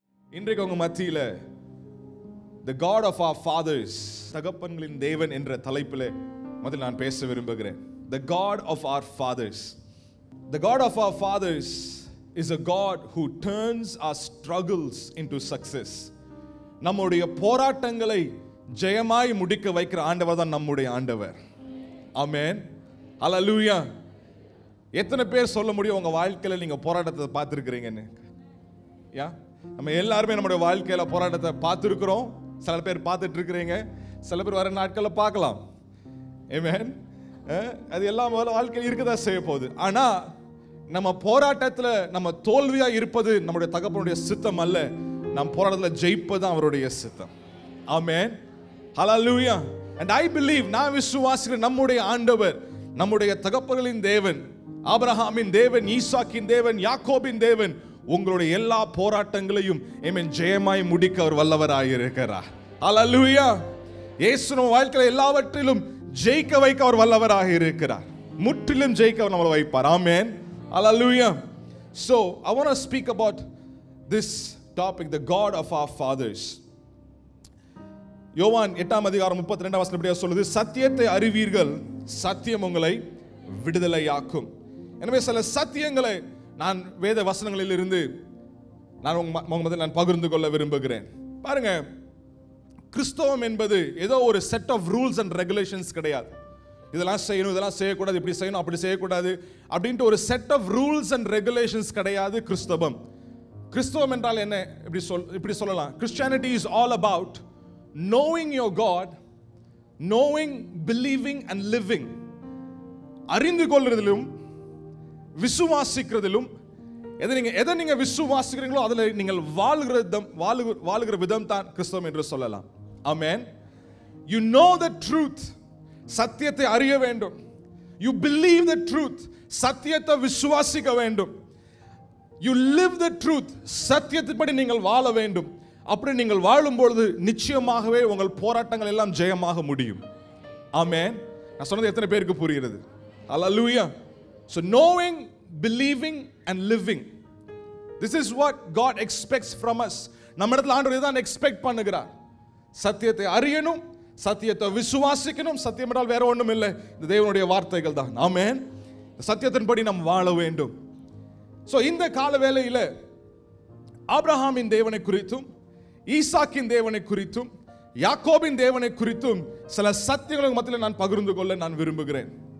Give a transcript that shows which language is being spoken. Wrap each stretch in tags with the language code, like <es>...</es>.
<ta>இன்றைக்கு உங்க மத்தியில</ta> <en>the God of our fathers,</en> <ta>தகப்பன்களின் தேவன் என்ற தலைப்பிலே முதல்ல நான் பேச விரும்புகிறேன்.</ta> <en>The God of our fathers. The God of our fathers is a God who turns our struggles into success.</en> <ta>நம்முடைய போராட்டங்களை ஜெயமாய் முடிக்க வைக்கிற ஆண்டவர் தான் நம்முடைய ஆண்டவர். ஆமென். ஹல்லேலூயா. எத்தனை பேர் சொல்ல முடியும் உங்க வாழ்க்கையில நீங்க போராட்டத்தை பார்த்திருக்கிறீங்கன்னு? யா, நம்ம எல்லாருமே நம்முடைய வாழ்க்கையில போராட்டத்தை பார்த்திருக்கிறோம். சில பேர் பார்த்துட்டு இருக்கிறீங்க, சில பேர் வர நாட்கள்ல பார்க்கலாம். ஆமென். அது எல்லாம் வாழ்க்கையில் இருக்கதா செய்ய போகுது. ஆனா நம்ம போராட்டத்துல நம்ம தோல்வியா இருப்பது நம்முடைய தகப்பனுடைய சித்தம் அல்ல. நம் போராட்டத்துல ஜெயிப்பது அவருடைய சித்தம். ஆமென். ஹல்லேலூயா.</ta> <en>And I believe,</en> <ta>நான் விசுவாசிக்கிறேன், நம்முடைய ஆண்டவர், நம்முடைய தகப்பன்களின் தேவன், ஆபிரகாமின் தேவன், ஈசாக்கின் தேவன், யாக்கோபின் தேவன், உங்களுடைய எல்லா போராட்டங்களையும் ஆமென் ஜெயமாய் முடிக்க அவர் வல்லவராய் இருக்கிறார். ஹல்லேலூயா. இயேசு நம்ம வாழ்க்கையில எல்லாவற்றிலும் ஜெயிக்க வைக்க அவர் வல்லவராக இருக்கிறார். முற்றிலும் ஜெயிக்க அவர் நம்மளை வைப்பார். ஆமென். Hallelujah.</ta> <en>So I want to speak about this topic, the God of our fathers.</en> <ta>யோவான் 8:32 இப்படியே சொல்லுது, சத்தியத்தை அறிவீர்கள், சத்தியம் உங்களை விடுதலையாக்கும். எனவே சில சத்தியங்களை நான் வேத வசனங்களில் இருந்து நான் பகிர்ந்து கொள்ள விரும்புகிறேன். பாருங்க, கிறிஸ்தவம் என்பது ஏதோ ஒரு</ta> <en>set of rules and regulations</en> <ta>கிடையாது. இதெல்லாம் செய்யணும், இதெல்லாம் செய்யக்கூடாது, இப்படி செய்யணும், அப்படி செய்யக்கூடாது அப்படின்ட்டு ஒரு</ta> <en>set of rules and regulations</en> <ta>கிடையாது கிறிஸ்தவம். கிறிஸ்தவம் என்றால் என்ன? இப்படி சொல்லலாம்,</ta> <en>Christianity is all about knowing your God, knowing, believing and living.</en> <ta>அறிந்து கொள்றதிலும் விசுவாசிக்கிறதிலும், எதை நீங்க விசுவாசிக்கிறீங்களோ அதுல நீங்கள் வாழுகிற விதம் தான் கிறிஸ்தவம் என்று சொல்லலாம். ஆமென்.</ta> <en>You know the truth,</en> <ta>சத்தியத்தை அறிய வேண்டும்.</ta> <en>You believe the truth,</en> <ta>சத்தியத்தை விசுவாசிக்க வேண்டும்.</ta> <en>You live the truth,</en> <ta>சத்தியத்தின்படி நீங்கள் வாழ வேண்டும். அப்படி நீங்கள் வாழும் பொழுது நிச்சயமாகவே உங்கள் போராட்டங்கள் எல்லாம் ஜெயமாக முடியும். ஆமென். நான் சொன்னது எத்தனை பேருக்கு புரிகிறது? ஹல்லேலூயா.</ta> <en>So knowing, believing and living, this is what God expects from us.</en> <ta>நம்ம இடத்துல ஆண்டவர் இதான் எக்ஸ்பெக்ட் பண்ணுகிறார். சத்தியத்தை அறியணும், சத்தியத்தை விசுவாசிக்கணும். சத்தியம் என்றால் வேற ஒண்ணும் இல்லை, இந்த தேவனுடைய வார்த்தைகள் தான். ஆமென். சத்தியத்தின்படி நாம் வாழ வேண்டும். சோ இந்த கால வேளையில ஆபிரகாமின் தேவனை குறித்தும், ஈசாக்கின் தேவனை குறித்தும், யாக்கோபின் தேவனை குறித்தும் சில சத்தியங்களுக்கு மத்தியில் நான் பகிர்ந்து கொள்ள நான் விரும்புகிறேன்.</ta>